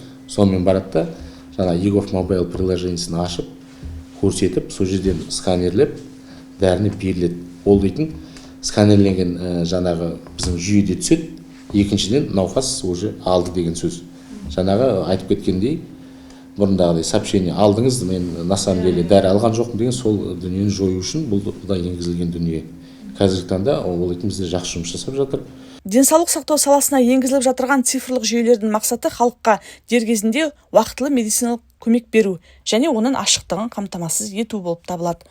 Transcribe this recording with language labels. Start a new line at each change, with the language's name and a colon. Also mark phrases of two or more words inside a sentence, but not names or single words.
Kazakh: Сонымен барады да жаңағы егов мобайл приложениесін ашып, көрсетіп, сол жерден сканерлеп, дәріні беріледі. Ол дейтін сканерленген жаңағы біздің жүйеде түседі, екіншіден науқас уже алды деген сөз. Жаңағы айтып кеткендей, бұрындағыдай сообщение алдыңыз, мен
Russian: на самом деле
Kazakh: дәрі алған жоқпын деген сол дүниені жою үшін бұл да енгізілген дүние. Қазіргі таңда ол бізде жақсы жұмыс жасап жатыр. Денсаулық сақтау саласына енгізіліп жатырған цифрлық жүйелердің мақсаты халыққа дер кезінде уақытылы медициналық көмек беру және оның ашықтығын қамтамасыз ету болып табылады.